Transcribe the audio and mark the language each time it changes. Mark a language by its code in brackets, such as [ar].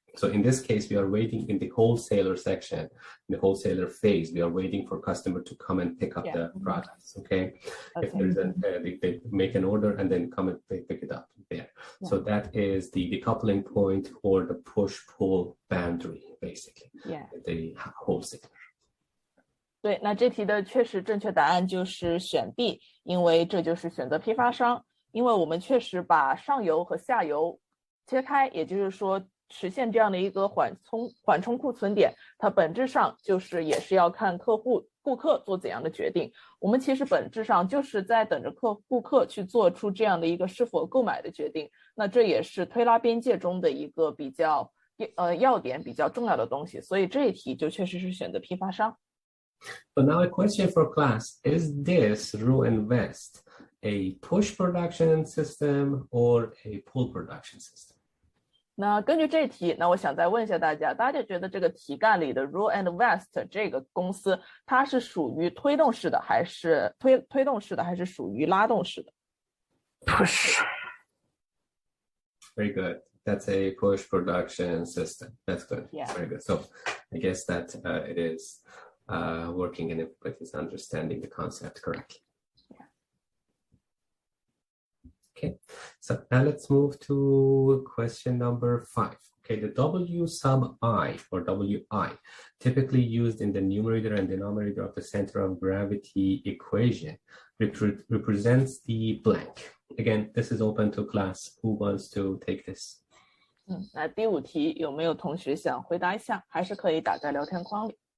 [en] So in this case, we are waiting in the wholesaler section, in the wholesaler phase. We are waiting for customer to come and pick up the products. Okay, if there's they make an order and then come and pick it up there. Yeah. So that is the decoupling point or the push-pull boundary, basically. Yeah. The wholesaler. [zh] 对，那这题的确实正确答案就是选 B， 因为这就是选择批发商。因为我们确实把上游和下游切开，也就是说实现这样的一个缓冲库存点，它本质上就是也是要看顾客做怎样的决定。我们其实本质上就是在等着顾客去做出这样的一个是否购买的决定。那这也是推拉边界中的一个比较要点比较重要的东西。所以这一题就确实是选择批发商。 [en] So now a question for class: Is this Roos and West a push production system or a pull production system? [zh] 那根据这题，那我想再问一下大家觉得这个题干里的 Roos and West 这个公司，它是属于推动式的还是推动式的，还是属于拉动式的 [en] ？Push. Very good. That's a push production system. That's good. Yeah. Very good. So I guess that it is working and everybody's understanding the concept correctly. Okay, so now let's move to question number 5. Okay, the W sub I or WI, typically used in the numerator and denominator of the center of gravity equation, represents the blank. Again, this is open to class. Who wants to take this? [zh] 那第5题有没有同学想回答一下？还是可以打在聊天框里。